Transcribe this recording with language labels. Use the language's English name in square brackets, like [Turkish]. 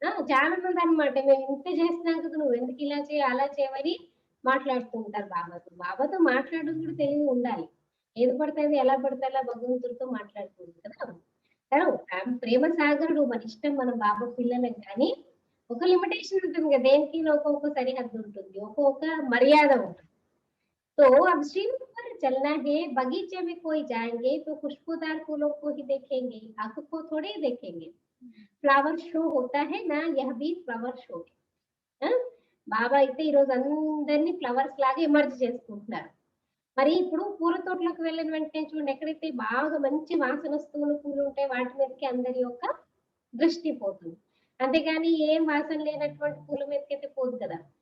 [Telugu] చాలా మంది అనమాట, మేము ఇంత చేస్తున్నాం కదా నువ్వు ఎందుకు ఇలా చేయ అలా చేయమని మాట్లాడుతూ ఉంటారు బాబాతో. బాబాతో మాట్లాడడం కూడా తెలివి ఉండాలి. ఏది పడితే అది ఎలా పడితే అలా భగవంతుడితో మాట్లాడుతుంది కదా. ప్రేమ సాగరుడు, మన ఇష్టం, మనం బాబా పిల్లలం, కానీ ఒక లిమిటేషన్ ఉంటుంది కదా, దేనికి ఒక్కొక్క సరిహద్దు ఉంటుంది, ఒక్కొక్క మర్యాద ఉంటుంది. [Hindi] तो अब स्ट्रीम पर चलना है, बगीचे में कोई जाएंगे तो खुशबूदार फूलों को ही देखेंगे, आंख को थोड़े देखेंगे. ఫ్లవర్ షో होता है ना, यह भी ఫ్లవర్ షో. [Telugu] బాబా అయితే ఈ రోజు అందరినీ ఫ్లవర్స్ లాగా ఎమర్జ్ చేసుకుంటున్నారు. మరి ఇప్పుడు పూల తోటలోకి వెళ్ళిన వెంటనే చూడండి, ఎక్కడైతే బాగా మంచి వాసన వస్తున్న పూలు ఉంటాయి వాటి మీదకి అందరి యొక్క దృష్టి పోతుంది, అంతేగాని ఏం వాసన లేనటువంటి పూల మీదకి అయితే పోదు కదా.